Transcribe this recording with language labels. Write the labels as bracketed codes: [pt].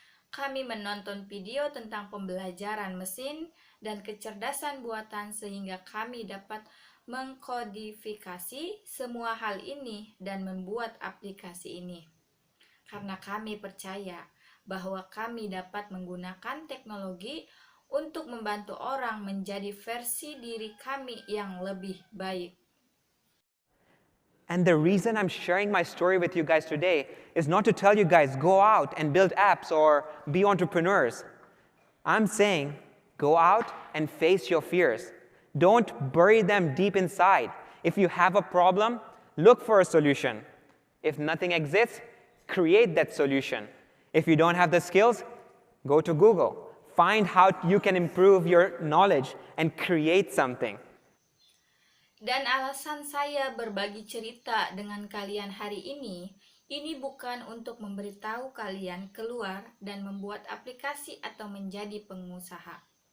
[id] Kami menonton video tentang pembelajaran mesin dan kecerdasan buatan sehingga kami dapat mengkodifikasi semua hal ini dan membuat aplikasi ini. Karena kami percaya bahwa kami dapat menggunakan teknologi untuk membantu orang menjadi versi diri kami yang lebih baik. [en] And the reason I'm sharing my story with you guys today is not to tell you guys, go out and build apps or be entrepreneurs. I'm saying, go out and face your fears. Don't bury them deep inside. If you have a problem, look for a solution. If nothing exists, create that solution. If you don't have the skills, go to Google. Find how you can improve your knowledge and create something. [id] Dan alasan saya berbagi cerita dengan kalian hari ini bukan untuk memberitahu kalian keluar dan membuat aplikasi atau menjadi pengusaha.